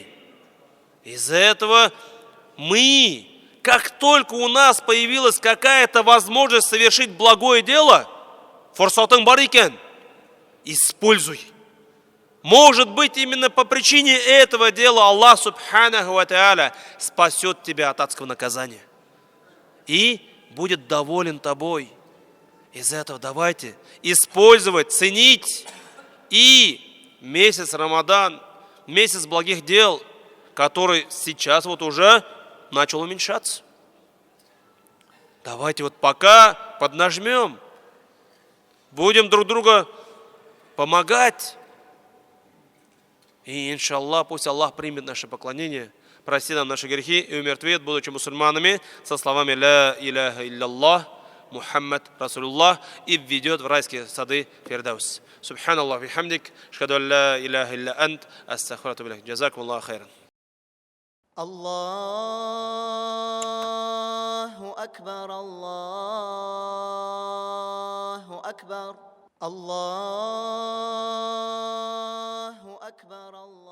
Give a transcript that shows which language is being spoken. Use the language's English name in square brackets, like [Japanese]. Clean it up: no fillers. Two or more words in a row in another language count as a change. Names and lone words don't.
[Russian] Из-за этого мы, как только у нас появилась какая-то возможность совершить благое дело, [Kazakh] фурсатың бар екен, [Russian] используй. Может быть, именно по причине этого дела Аллах [Arabic] سبحانه وتعالى [Russian] спасет тебя от адского наказания и будет доволен тобой. Из этого давайте использовать, ценить и месяц Рамадан, месяц благих дел, который сейчас вот уже начал уменьшаться. Давайте вот пока поднажмем, будем друг друга помогать. И, иншаллах, пусть Аллах примет наше поклонение, простит нам наши грехи и умертвит, будучи мусульманами, со словами [Arabic] «لا إله إلا الله محمد رسول الله» [Russian] и введет в райские сады Фирдаус. [Arabic] سبحان الله بحمدك أشهد أن لا إله إلا أنت أستغفر بالله جزاكم الله خيرا. الله أكبر الله أكبر الله أكبر